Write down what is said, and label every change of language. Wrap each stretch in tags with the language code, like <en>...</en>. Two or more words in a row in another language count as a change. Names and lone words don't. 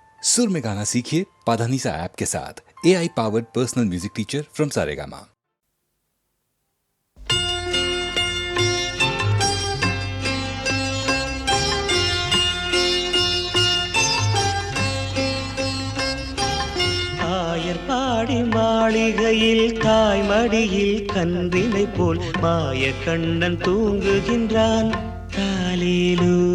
<hi>सुर में गाना सीखिए पाधानीसा ऐप के साथ।</hi> <en>AI powered personal music teacher from Saregama.</en> <ta>ஆயர்பாடி மாளிகையில் தாய் மடியில் கன்றினை போல் மாய கண்ணன் தூங்குகின்றான் தாலேலோ.</ta>